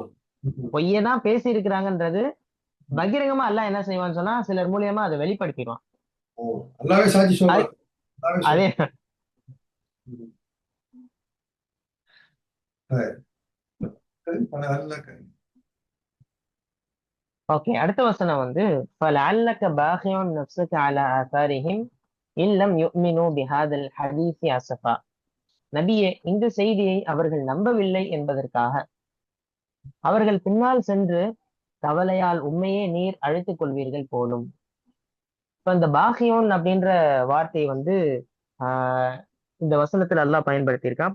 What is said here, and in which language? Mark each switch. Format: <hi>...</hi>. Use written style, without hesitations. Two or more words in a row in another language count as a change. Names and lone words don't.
<ta>பொய்யை தான் பேசி இருக்கிறாங்கன்றது பகிரங்கமா அல்லாஹ் என்ன செய்வான்னு சொன்னா சிலர் மூலியமா அதை வெளிப்படுத்திடுவான். நல்லாவே சாட்சி சொல்றாங்க. அதே ஓகே. அடுத்த வசனம் வந்து</ta> <ar>فَلَعَلَّكَ بَاخِعٌ نَفْسَكَ عَلَى آثَارِهِمْ إِن لَّمْ يُؤْمِنُوا بِهَذَا الْحَدِيثِ أَسَفًا.</ar> <ta>நபியே, இந்த செய்தியை அவர்கள் நம்பவில்லை என்பதற்காக அவர்கள் பின்னால் சென்று கவலையால் உண்மையே நீர் அழைத்துக் கொள்வீர்கள் போலும். இப்ப இந்த பாகியோன் அப்படின்ற வார்த்தை வந்து ஆஹ் இந்த வசனத்துல அல்லாஹ் பயன்படுத்தியிருக்கான்.</ta>